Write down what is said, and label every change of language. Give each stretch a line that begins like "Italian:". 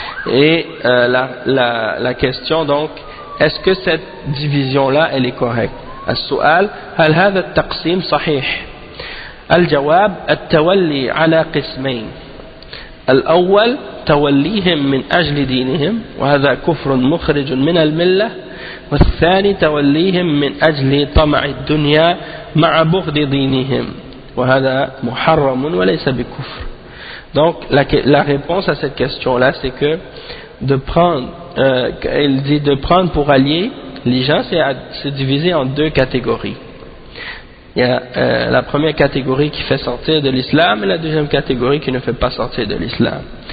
French: Et la question donc, est-ce que cette division-là elle est correcte?
Arabic: السؤال: هل هذا التقسيم صحيح؟ الجواب: التولي على قسمين. الأول توليهم من أجل دينهم وهذا كفر مخرج من الملة، والثاني توليهم من أجل طمع الدنيا مع بغض دينهم وهذا محرم وليس بكفر.
French: Donc la réponse à cette question-là, c'est que de prendre, il dit de prendre pour alliés les gens, c'est divisé en deux catégories. Il y a la première catégorie qui fait sortir de l'islam et la deuxième catégorie qui ne fait pas sortir de l'islam.